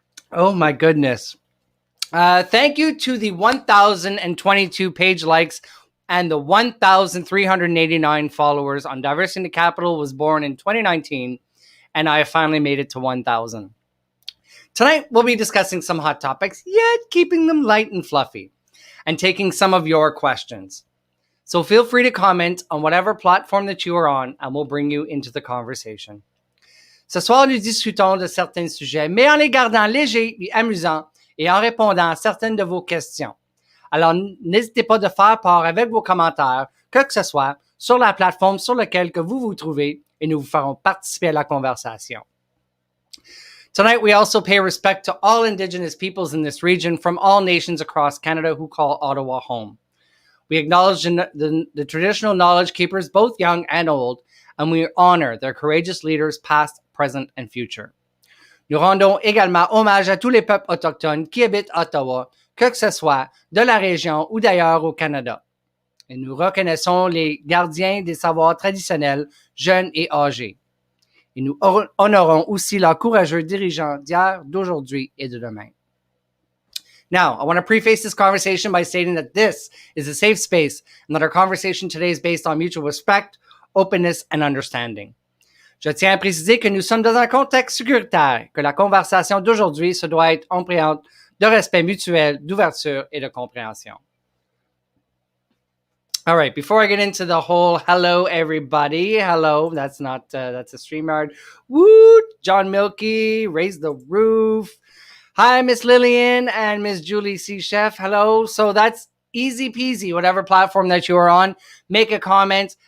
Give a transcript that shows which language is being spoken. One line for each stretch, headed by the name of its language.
English: Oh my goodness. Thank you to the 1,022 page likes and the 1,389 followers on Diversity in the Capital was born in 2019, and I finally made it to 1,000. Tonight, we'll be discussing some hot topics, yet keeping them light and fluffy, and taking some of your questions. So feel free to comment on whatever platform that you are on, and we'll bring you into the conversation.
French: Ce soir, nous discutons de certains sujets, mais en les gardant légers et amusants, et en répondant à certaines de vos questions. Alors, n'hésitez pas de faire part avec vos commentaires, que ce soit sur la plateforme sur laquelle que vous vous trouvez, et nous vous ferons participer à la conversation.
English: Tonight, we also pay respect to all Indigenous peoples in this region from all nations across Canada who call Ottawa home. We acknowledge the traditional knowledge keepers, both young and old, and we honor their courageous leaders past, present, and future.
French: Nous rendons également hommage à tous les peuples autochtones qui habitent Ottawa, que ce soit de la région ou d'ailleurs au Canada. Et nous reconnaissons les gardiens des savoirs traditionnels, jeunes et âgés. Et nous honorons aussi leurs courageux dirigeants d'hier, d'aujourd'hui et de demain.
English: Now, I want to preface this conversation by stating that this is a safe space and that our conversation today is based on mutual respect, openness, and understanding.
French: Je tiens à préciser que nous sommes dans un contexte sécuritaire, que la conversation d'aujourd'hui se doit être empreinte de respect mutuel, d'ouverture et de compréhension.
English: All right, before I get into the whole hello everybody, hello, that's a StreamYard. Woo, John Milky, Raise the Roof. Hi, Miss Lillian and Miss Julie C. Chef, hello. So that's easy peasy, whatever platform that you are on, make a comment.